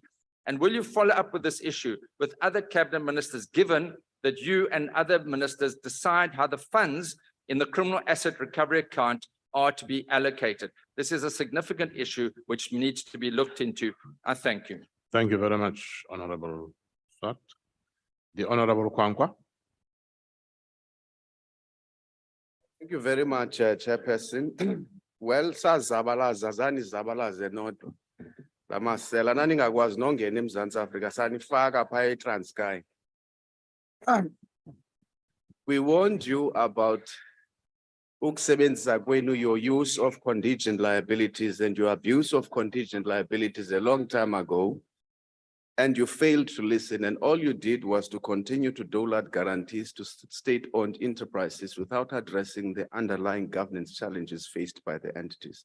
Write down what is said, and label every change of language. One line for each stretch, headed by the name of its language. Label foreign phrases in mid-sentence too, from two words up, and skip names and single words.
English: And will you follow up with this issue with other cabinet ministers, given that you and other ministers decide how the funds in the criminal asset recovery account are to be allocated? This is a significant issue which needs to be looked into. I thank you. Thank you very much, Honourable Swart. The Honourable Kwankwa. Thank you very much, Chairperson. Well,
Xhosa: sazabalaza zani zabalaze nodwa. Lamasela naningakwazi nongena eMzantsi Afrika sanifaka phaya eTranskei.
English: We warned you about
Xhosa: ukusebenzisa kwenu,
English: your use of contingent liabilities and your abuse of contingent liabilities a long time ago, and you failed to listen, and all you did was to continue to dole out guarantees to state-owned enterprises without addressing the underlying governance challenges faced by the entities.